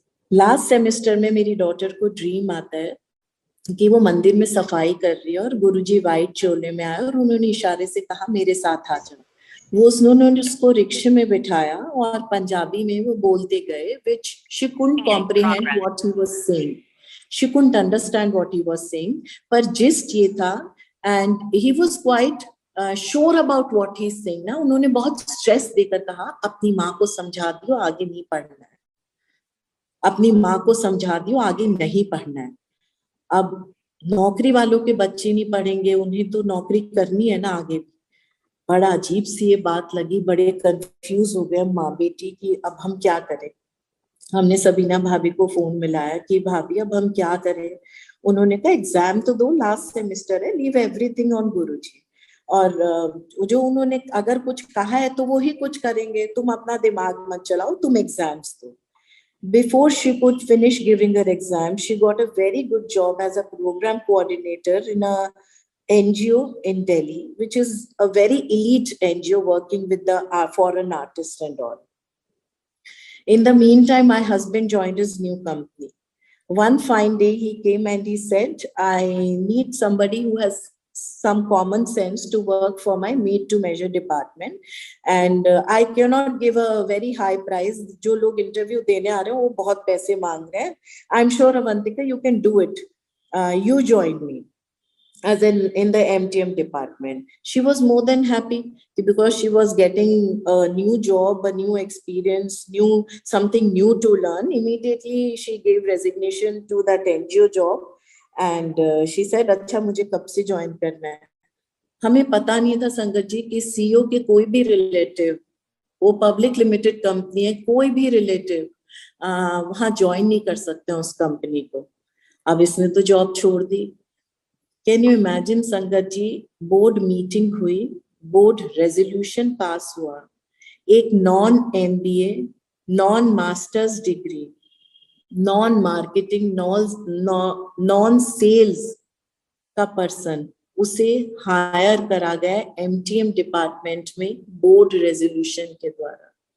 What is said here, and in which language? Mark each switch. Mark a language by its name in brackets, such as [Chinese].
[Hindi] Last semester में मेरी daughter को ड्रीम आता है कि वो मंदिर में सफाई कर रही है और गुरुजी व्हाइट चोले में आए और उन्होंने इशारे से कहा मेरे साथ आ जाओ। उन्होंने उसको रिक्शे में बिठाया और पंजाबी में वो बोलते गए, [English] which she couldn't comprehend what he was saying. She couldn't understand what he was saying. [Hindi] पर जिस्ट ये था, [English] and he was quite sure about what he's saying ना। [Hindi] उन्होंने बहुत स्ट्रेस देकर कहा अपनी माँ को समझा दियो आगे नहीं पढ़ना है, अपनी माँ को समझा दियो आगे नहीं पढ़ना है। अब नौकरी वालों के बच्चे नहीं पढ़ेंगे, उन्हें तो नौकरी करनी है ना आगे। बड़ा अजीब सी ये बात लगी, बड़े कंफ्यूज हो गए माँ बेटी की अब हम क्या करें। हमने सबीना भाभी को फोन मिलाया कि भाभी अब हम क्या करें। उन्होंने कहा एग्जाम तो दो, लास्ट सेमेस्टर है, [English] Leave everything on Guruji. [Hindi] और जो उन्होंने अगर कुछ कहा है तो वो ही कुछ करेंगे, तुम अपना दिमाग मत चलाओ, तुम एग्जाम्स दो। [English] Before she could finish giving her exam, she got a very good job as a program coordinator in a NGO in Delhi, which is a very elite NGO working with the foreign artists and all. In the meantime, my husband joined his new company. One fine day, he came and he said, I need somebody who has some common sense to work for my made to measure department, and I cannot give a very high price. [Hindi] जो लोग interview देने आ रहे हैं वो बहुत पैसे मांग रहे हैं. [English] I'm sure Avantika you can do it. you joined me as in the MTM department. She was more than happy because she was getting a new job, a new experience, something new to learn. Immediately she gave resignation to that NGO job and she said, [Hindi] अच्छा मुझे कब से join करना है. हमें पता नहीं था संगत जी कि सीईओ के कोई भी रिलेटिव, वो पब्लिक लिमिटेड कंपनी है, कोई भी रिलेटिव वहां ज्वाइन नहीं कर सकते उस कंपनी को. अब इसने तो जॉब छोड़ दी. [English] can you imagine [Hindi] संगत जी, बोर्ड मीटिंग हुई, बोर्ड रेजोल्यूशन पास हुआ, एक non MBA, non masters degree, non marketing, non sales का पर्सन, उसे हायर करा गया MTM डिपार्टमेंट में बोर्ड रेजोल्यूशन के द्वारा.